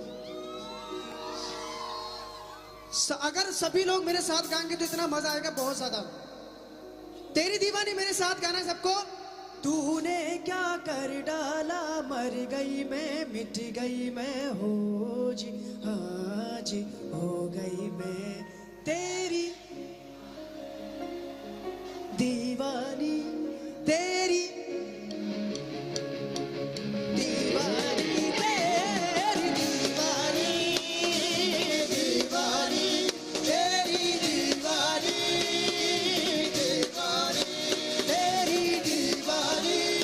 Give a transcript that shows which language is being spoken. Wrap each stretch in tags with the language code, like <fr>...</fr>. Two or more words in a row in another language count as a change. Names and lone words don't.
<hi>अगर सभी लोग मेरे साथ गाएंगे तो इतना मजा आएगा बहुत ज्यादा तेरी दीवानी मेरे साथ गाना है सबको तूने क्या कर डाला मर गई मैं मिट गई मैं हो जी हाँ जी हो गई मैं तेरी दीवानी तेरी दीवानी तेरी दीवानी दीवानी तेरी दीवानी दीवानी तेरी दीवानी</hi>